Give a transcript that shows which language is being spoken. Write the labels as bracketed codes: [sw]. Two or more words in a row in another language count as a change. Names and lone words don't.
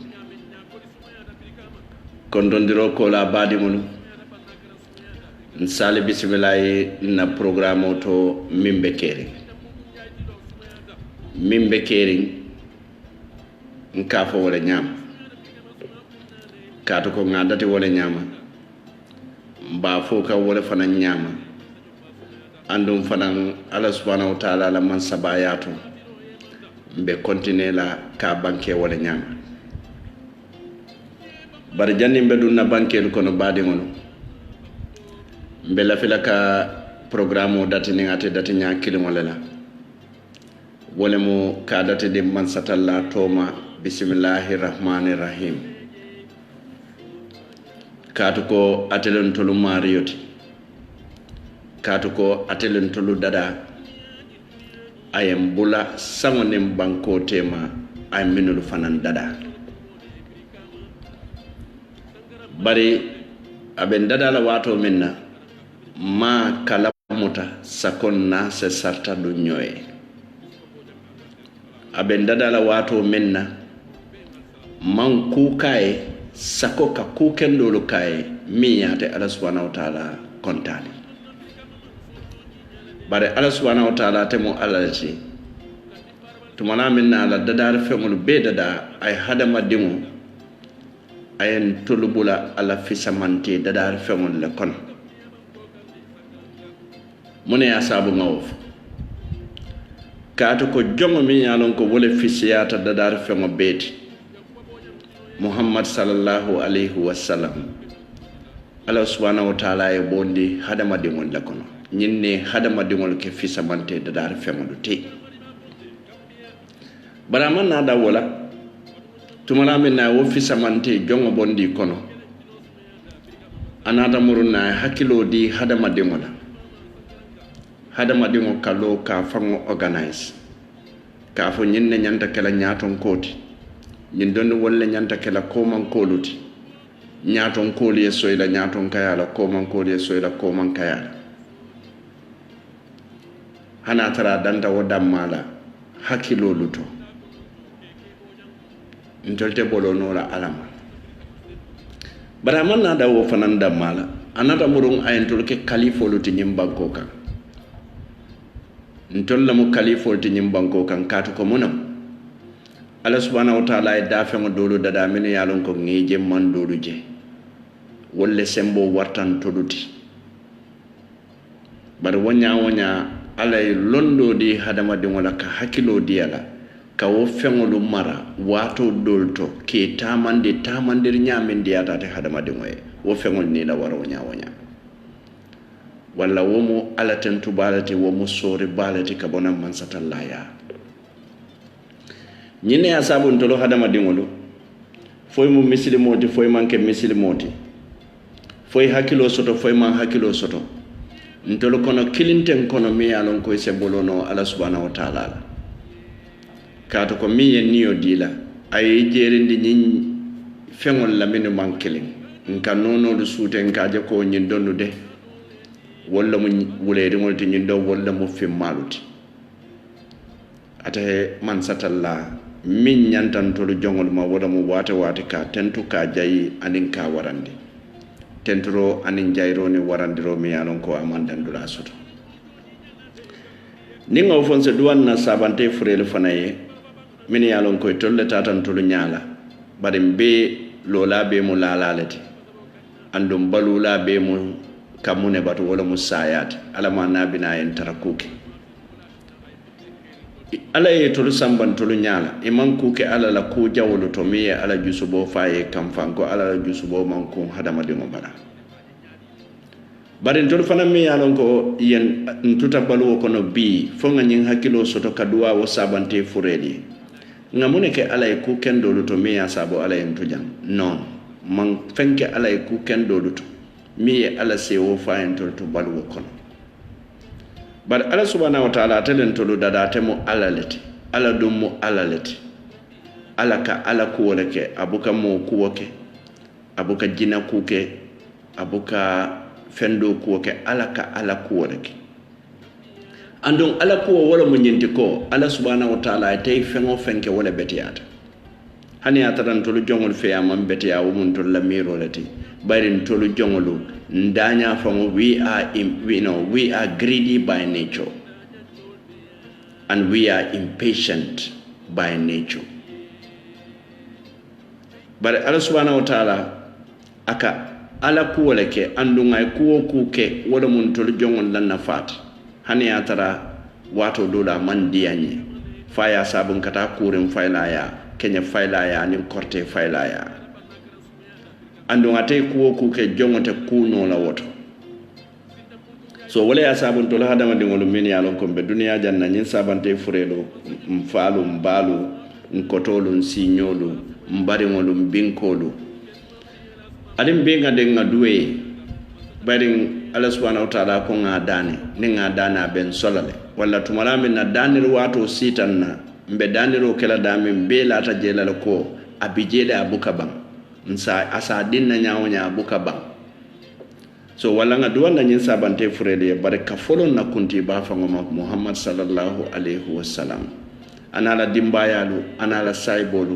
[man] kontondiro ko la badi monu nsale bismillah na programme to mimbe kering nkafo wala nyam kaatu ko ngadati wala nyama mba foka wala fana nyama andum fana [ar] الله سبحانه وتعالى [man] la man sabayatu mbe continue la ka banke wala nyama bar janni mbe dunna banke ko no baadi ngono mbe la filaka programme dati ni ngate dati nya kilimo la wala mo ka dati de man satalla toma [ar] بسم الله الرحمن الرحيم [man] kaatu ko atelen tolu mariyoti kaatu ko atelen tolu dada ayem bula sangonem banko tema ay minul fanan dada bari aben dada la wato minna ma kala muta sakon na se sarta du nyoy aben dada la wato minna man kukae sako ka kuken dolu kai mi yate [ar] الله سبحانه وتعالى [man] kontani bare [ar] الله سبحانه وتعالى [man] temo alalati tumana minna ala dadar femul be dada ay hadama dimu ayen tulubula ala fisamante dadar femul le kon mune asabu ngawf kaatu ko jongo mi yalon ko wole fisiyata dadar femo beti Muhammad [ar] صلى الله عليه وسلم الله سبحانه وتعالى [man] e bondi hadama dingol lakono nyinne hadama dingol ke fisamante dadar femodu te baraman na da wala tumala min na wo fisamante jongo bondi kono anata muruna hakilo di hadama dingola hadama dingo kalo ka fango organize ka fo nyinne nyanta kala nyaton koti nyin don wolle nyanta kala koman koluti nyaton koli e soyla nyaton kayala koman koli e soyla koman kayala hana tara danda wodam mala hakilo luto ntolte bolonora alama baraman na da wo fananda mala anata murun ayentol ke khalifo luti nyimbanko kan ntolla mu khalifo luti nyimbanko kan katu ko munam [ar] الله سبحانه وتعالى [man] e dafe mo dolu dada min yalon ko ngeje man dolu je wolle sembo wartan toduti bar wonya alay londo di hadama de wala ka hakilo diala ka wo fengolu mara wato dolto ke tamandir nyamen diata te hadama de moy wo fengol ni la waro wonya walla womo ala tentu balati womo sori balati ka bonan man satallaya ñine ya sabu ntolo hadama dingolo foy mu muslimoti foy manke muslimoti foy hakilo soto foy man hakilo soto ntolo kono kilinten kono mi alon koy se bolono [ar] الله سبحانه وتعالى [man] kato ko mi yen niyo dila ay jerindi ñin fengol lamine man kilin nka nono lu sute nka je ko ñin donu de walla mu wuleede ngolti ñin do walla mu fimmaluti ate man satalla min ñantan tolu jongol ma wala mu wate ka tentu ka jayi anin ka warandi tenturo anin jayro ni warandiro mi yalon ko amandan dula soto ni ngaw fonse duwan na sabante furel fanaye min yalon ko tolle tatan tolu ñala bari be lola be mu lalalati andum balula be mu kamune batu wala musayat alama nabina en tarakuke ala ye tolu samban tolu ñala iman kuke ala la ku jawolu to mi ye ala jusubo faye kam fanko ala la jusubo man ko hadama dingo bala bari tolu fana mi yalon ko yen ntuta balu ko no bi fo nga nyin hakilo soto kadua wo sabante fureli ngamune ke ala ye ku kendolu to mi ya sabo ala en tujam non man fenke ala ye ku kendolu to mi ye ala sewo fayen tolu to balu kono bar [ar] الله سبحانه وتعالى [man] telen tolu dada temo ala leti ala dum mo ala leti ala ka ala kuwole ke abuka mo kuwoke abuka jina kuke abuka fendo kuwoke ala ka ala kuwole ke andon ala kuwo wala mo nyenti ko [ar] الله سبحانه وتعالى [man] tay fengo fenke wala betiyata hani ataran tolu jongol fe amam betiya wo mun tol lamiro lati barin tolu jongolu ndanya [en] from we are greedy by nature and we are impatient by nature [man] but [ar] الله سبحانه وتعالى [man] aka ala kuwole ke andunga kuwo kuke wala mun tolu jongol lan nafat hani atara wato dola man diyanye faya sabun kata kurin failaya kenya failaya ni korte failaya ando ngate kuwo kuke jongote kuno la woto so wala ya sabun to la hadama dingol min ya lon ko be duniya janna nyin sabante furelo mfalu mbalu nkotolu nsinyolu mbari ngolu mbinkolu adim benga denga duwe bari [ar] الله سبحانه وتعالى [man] ko ngadane ni ngadana ben solale wala tumala min na danir wato sitanna mbe daniro kala dame be lata jelala ko abijele abuka bang nsa asa dinna nyawonya abuka bang so wala nga duwanda nyin sabante furele bare ka folon na kunti ba fa ngoma Muhammad [ar] صلى الله عليه وسلم [man] anala dimbayalu anala saibolu